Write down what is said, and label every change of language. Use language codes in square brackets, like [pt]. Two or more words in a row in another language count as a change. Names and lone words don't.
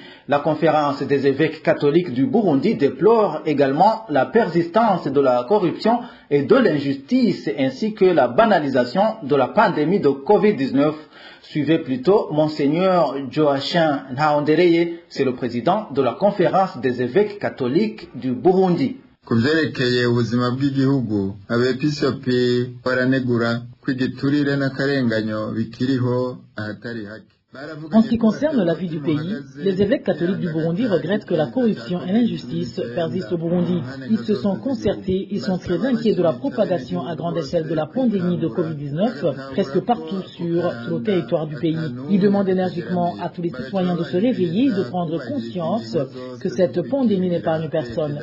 [fr] La conférence des évêques catholiques du Burundi déplore également la persistance de la corruption et de l'injustice ainsi que la banalisation de la pandémie de Covid-19. Suivez plutôt Monseigneur Joachim Nhaondereye, c'est le président de la conférence des évêques catholiques du Burundi. [rn] Ku byerekeye ubuzima bw'igihugu abepiskopi baranegura ko igiturire n'akarenganyo bikiriho ahatari hake. [fr] En ce qui concerne la vie du pays, les évêques catholiques du Burundi regrettent que la corruption et l'injustice persistent au Burundi. Ils se sont concertés, ils sont très inquiets de la propagation à grande échelle de la pandémie de Covid-19 presque partout sur le territoire du pays. Ils demandent énergiquement à tous les citoyens de se réveiller et de prendre conscience que cette pandémie n'épargne personne.